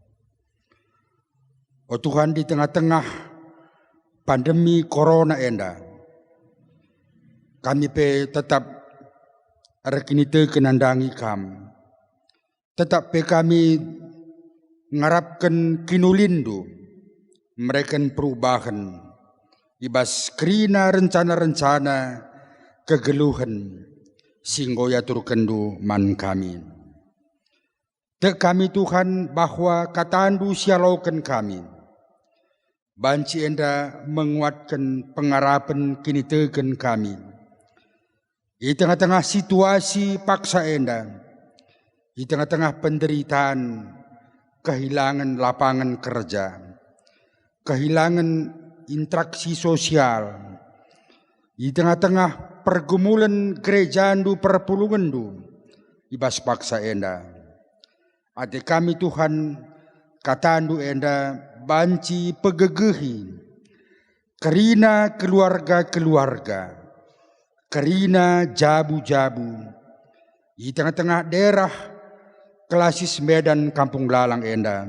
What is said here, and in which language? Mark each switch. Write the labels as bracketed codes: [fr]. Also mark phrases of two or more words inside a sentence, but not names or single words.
[btx] Oh Tuhan, [id] di tengah-tengah pandemi corona [btx] enda, kami pe tetap rekinite kenandangi kam, tetap pe kami ngarapkan kinulindu, [id] mereka perubahan, [btx] ibas kerina rencana-rencana kegeluhan singgo yatur kendu man kami. Tek kami Tuhan bahwa katandu sialaukan kami. Banci enda menguatkan pengarapan kini teken kami. [id] Di tengah-tengah situasi paksa enda. Di tengah-tengah penderitaan, kehilangan lapangan kerja. Kehilangan interaksi sosial. Di tengah-tengah pergumulan [btx] gerejandu perpulungandu ibas paksa enda. Ate kami Tuhan katandu enda banci pegegehi kerina keluarga-keluarga, kerina jabu-jabu [id] Di tengah-tengah daerah [btx] Klasis Medan Kampung Lalang enda.